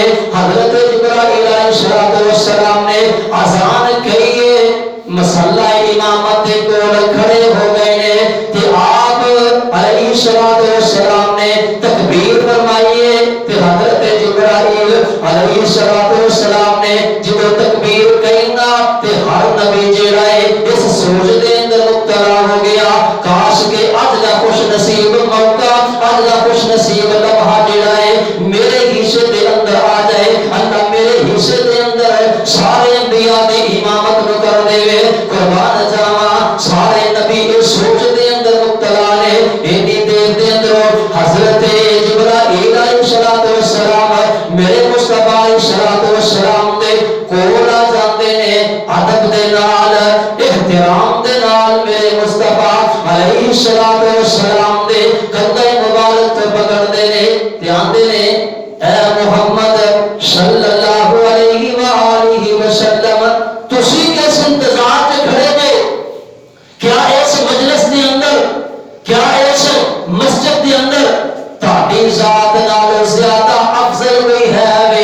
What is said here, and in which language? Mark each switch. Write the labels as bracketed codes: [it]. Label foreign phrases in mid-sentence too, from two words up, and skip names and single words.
[pa] حضرت جبرائیل [ar] علیہ الصلوۃ والسلام [pa] نے اذان کہی ہے، مصلی امامت دے کول کھڑے ہو گئے نے تے آپ علیہ [ar] الصلوۃ والسلام [pa] نے تکبیر فرمائی ہے تے حضرت جبرائیل [ar] علیہ الصلوۃ والسلام [pa] نے جدوں تکبیر کہی نا تے ہر نبی جیڑا ہے اس سوچ دے اندر مبتلا ہو گیا کاش کہ اج دا خوش نصیب موقع، اج دا خوش نصیب لمحہ جیڑا ہے میرے حصے دے اندر آ جائے، اللہ میرے حصے دے اندر سارے انبیاء دی امامت نو کر دے۔ قربان جاواں سارے نبی اس سوچ دے اندر مبتلا نے۔ اینی دیر دے اندر حضرت جبرائیل [ar] علیہ الصلوۃ والسلام [pa] میرے مصطفیٰ [ar] علیہ الصلوۃ والسلام [pa] دے کول آ جاندے نے، ادب دے نال احترام دے نال میرے مصطفیٰ [ar] علیہ الصلوۃ والسلام [pa] دے کندھے مبارک تے پکڑدے نے تے آندے نے اے محمد [ar] صلی اللہ علیہ وآلہ وسلم [pa] تسی کس انتظار تے کھڑے جے؟ کیا اس مجلس دے اندر، کیا اس مسجد دے اندر تہاڈی ذات نالوں زیادہ افضل کوئی ہے وے؟